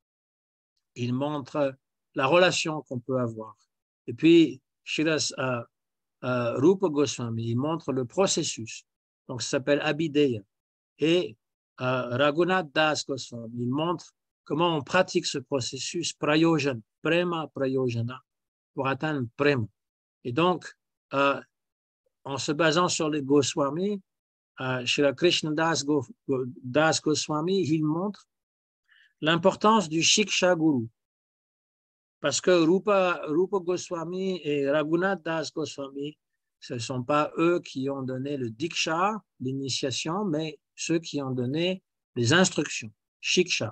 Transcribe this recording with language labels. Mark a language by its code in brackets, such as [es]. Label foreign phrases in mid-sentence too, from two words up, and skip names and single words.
[fr] Il montre la relation qu'on peut avoir. Et puis, Rupa Goswami, il montre le processus. Donc, ça s'appelle Abhideya. Et Raghunath Das Goswami, il montre comment on pratique ce processus [sa] prayojana, prema prayojana, [fr] pour atteindre prema. Et donc, en se basant sur les Goswami, Srila Krishnadas Das Goswami, il montre l'importance du [sa] Shiksha Guru. [fr] Parce que Rupa Goswami et Raghunath Das Goswami, ce ne sont pas eux qui ont donné le Diksha, l'initiation, mais ceux qui ont donné les instructions, Shiksha.